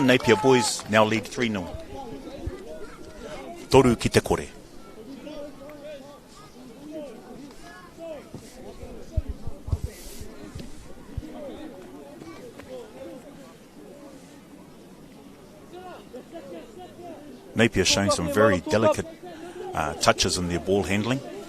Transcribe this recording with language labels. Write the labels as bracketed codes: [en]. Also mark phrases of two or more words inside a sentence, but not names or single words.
[en] Napier Boys now lead 3-0. [mi] Toru ki te kore. [en] Napier showing some very delicate touches in their ball handling.